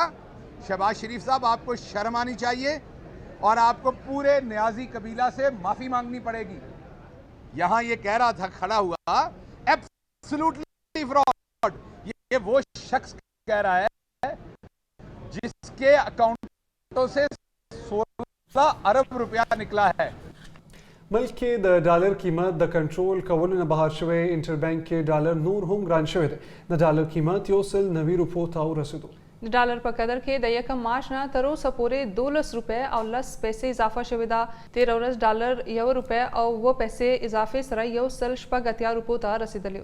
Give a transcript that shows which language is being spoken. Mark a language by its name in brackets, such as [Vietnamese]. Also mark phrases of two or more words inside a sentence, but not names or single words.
[Urdu] شہباز شریف صاحب، آپ کو شرم آنی چاہیے اور آپ کو پورے نیازی قبیلہ سے معافی مانگنی پڑے گی. یہاں یہ کہہ رہا تھا کھڑا ہوا [English] absolutely fraud, [Urdu] یہ وہ شخص کہہ رہا ہے جس کے اکاؤنٹوں سے 16 ارب روپیہ نکلا ہے. [Pashto] ملک کې د ډالر قیمت د کنټرول کولو نه بهر شوی انټر بانک کې ډالر نور هم ګران شوی دی. د ډالر قیمت 190 روپو ته ورسېدو. د ډالر په قدر کې د 1 مارچ نه تر اوسه پورې 12 روپۍ او 10 پیسې اضافه شوې ده. 13 ورځ ډالر 1 روپۍ او 2 پیسې اضافه سره 180 روپو ته رسیدلی.